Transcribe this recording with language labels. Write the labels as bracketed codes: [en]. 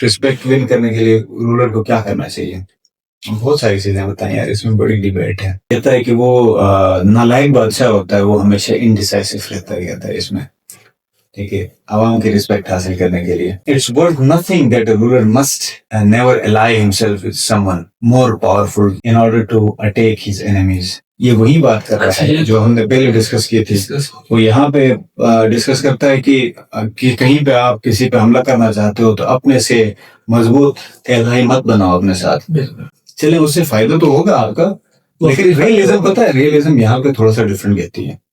[ur] Respect win کرنے کے لیے رولر کو کیا کرنا چاہیے؟ بہت ساری چیزیں بتائیں یار, اس میں بڑی ڈیبیٹ ہے. کہتا ہے کہ وہ نالائق بادشاہ ہوتا ہے, وہ ہمیشہ انڈیسائسو رہتا ہے, کہتا ہے اس میں. ٹھیک ہے, عوام کی رسپیکٹ حاصل کرنے کے لیے. [en] It's worth nothing that a ruler must never ally himself with someone more powerful in order to attack his enemies. [ur] یہ وہی بات کر رہا ہے جو ہم نے پہلے ڈسکس کی تھی. وہ یہاں پہ ڈسکس کرتا ہے کہ کہیں پہ آپ کسی پہ حملہ کرنا چاہتے ہو تو اپنے سے مضبوط الہی مت بناؤ اپنے ساتھ. چلے اس سے فائدہ تو ہوگا آپ کا, لیکن ریئلزم پتہ ہے, ریئلزم یہاں پہ تھوڑا سا ڈفرنٹ کہتی ہے.